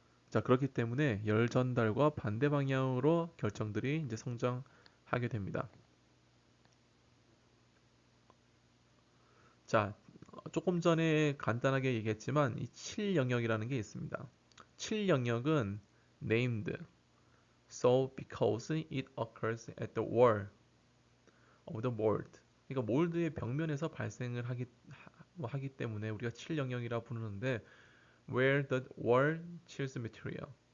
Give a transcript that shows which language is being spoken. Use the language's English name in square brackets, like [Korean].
[Korean] 자, 그렇기 때문에 열 전달과 반대 방향으로 결정들이 이제 성장하게 됩니다. 자, 조금 전에 간단하게 얘기했지만 이 7영역이라는 게 있습니다. 7영역은 [English] named so because it occurs at the wall of the mold. [Korean] 그러니까 몰드의 벽면에서 발생을 하기 때문에 우리가 7영역이라 부르는데 [English] where the wall chills material.